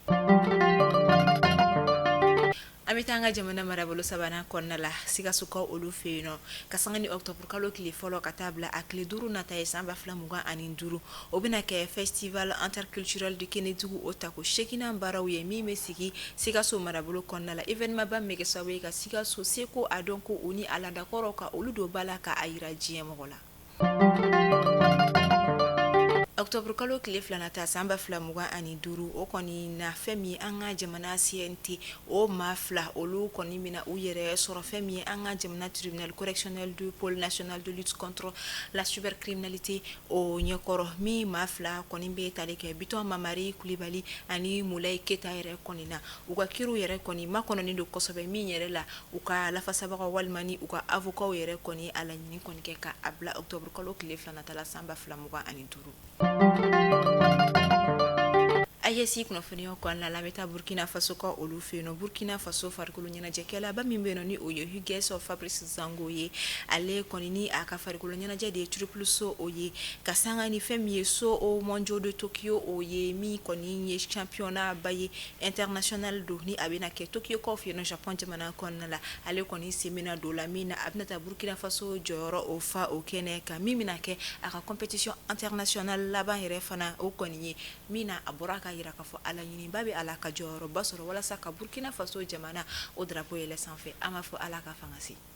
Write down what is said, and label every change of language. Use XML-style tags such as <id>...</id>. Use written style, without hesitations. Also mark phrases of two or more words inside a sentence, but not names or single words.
<bm>An bɛ taa an ka jamana marabolo sabanan kɔnɔna la Sikasokaw olu fɛ yen nɔ ka sanga ni octobre kalo tile fɔlɔ ka taa bila a tile 5 nata ye san 2025 o bɛna kɛ</bm> <fr>festival interculturel de Kenedugu</fr> <bm>o tako 8nan baaraw ye min bɛ sigi Sikaso marabolo kɔnɔna la événement ba min bɛ kɛ sababu ye ka Sikaso seko a dɔn ko u ni a ladakɔrɔw ka olu don ba la ka a yira diɲɛ mɔgɔ la. Octobre kalo tile 2 nata san 2025 o kɔni na fɛn min an ka jamana CNT o maa fila olu kɔni mina u yɛrɛ sɔrɔ fɛn min an ka jamana</bm> <fr>tribunal correctionnel du pôle national de lutte contre la cybercriminalité</fr> <bm>o ɲɛkɔrɔ min maa fila kɔni bɛ tali kɛ Biton Mamari Kulibali ani Mulayi Keta yɛrɛ kɔni na u ka kiiriw yɛrɛ kɔni ma kɔnɔni don kosɛbɛ min yɛrɛ la u ka lafasabagaw walima ni u ka avocat yɛrɛ kɔni a laɲini kɔni kɛ ka a bila octobre kalo tile 2 nata la san 2025. AES kunnafoniyaw kɔnɔna la an bɛ taa Burkina Faso ka olu fɛ yen nɔ Burkina Faso farikolo ɲɛnajɛkɛlaba min bɛ yen nɔ ni o ye Hugues Fabrice Zango ye ale kɔni ni a ka farikolo ɲɛnajɛ de ye</bm> <fr>triple saut</fr> <bm>o ye ka sanga ni fɛn min ye</bm> <fr>saut au mondiaux de Tokyo</fr> <bm>o ye min kɔni ye championnat ba ye international do ni a bɛna kɛ Tokyo kaw fɛ yen nɔ Japon jamana kɔnɔna la ale kɔni sen bɛna don la min na a bɛna taa Burkina Faso jɔyɔrɔ o fa o kɛnɛ kan min bɛna kɛ a ka</bm> <fr>compétition internationale</fr> <bm>laban yɛrɛ fana o kɔni ye min na a bɔra ka yira k'a fɔ ala ɲiniba bɛ ala ka jɔyɔrɔba sɔrɔ walasa ka Burkina Faso jamana o drapeau yɛlɛ sanfɛ an b'a fɔ ala ka fanga se.</bm>